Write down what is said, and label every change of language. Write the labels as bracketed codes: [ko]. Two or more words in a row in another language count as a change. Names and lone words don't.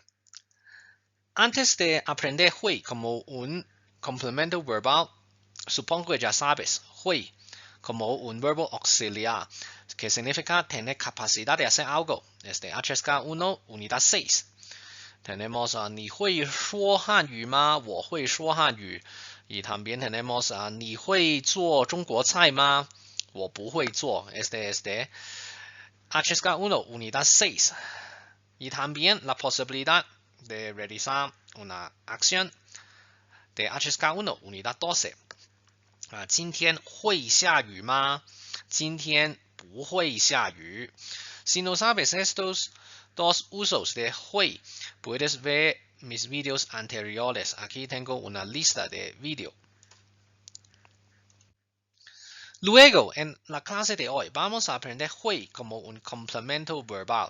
[es] Antes de aprender hui como un complemento verbal, supongo que ya sabes, hui como un verbo auxiliar, que significa tener capacidad de hacer algo. HSK1, unidad 6. Tenemos [zh] 你会说汉语吗？我会说汉语。 [es] Y también tenemos [zh] 你会做中国菜吗？我不会做。HSK1, [es] unidad 6. Y también la posibilidad de realizar una acción de HSK1, unidad 12. [zh] 今天会下雨吗？今天不会下雨。 [es] Si no sabes estos dos usos de hui, puedes ver mis vídeos anteriores. Aquí tengo una lista de vídeos. Luego, en la clase de hoy, vamos a aprender hui como un complemento verbal.